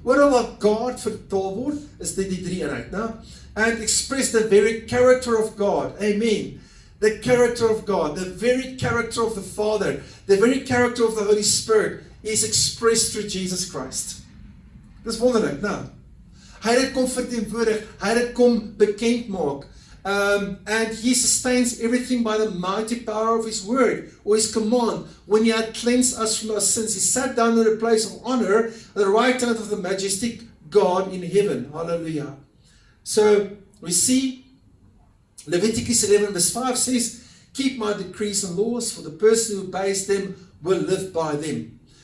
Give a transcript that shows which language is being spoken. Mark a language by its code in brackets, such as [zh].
[af] Wat God vertaal word, is dit die 3 eenheid, né? [en] And express the very character of God. Amen. The character of God, the very character of the Father, the very character of the Holy Spirit is expressed through Jesus Christ. [af] Dis wonderlik, né? Hy het dit kom verteenwoordig, hy het dit kom bekend maak. [en] And He sustains everything by the mighty power of His word, or His command. When He had cleansed us from our sins, He sat down in a place of honor at the right hand of the majestic God in heaven. Hallelujah. So, we see Leviticus 11 verse 5 says, keep my decrees and laws, for the person who obeys them will live by them.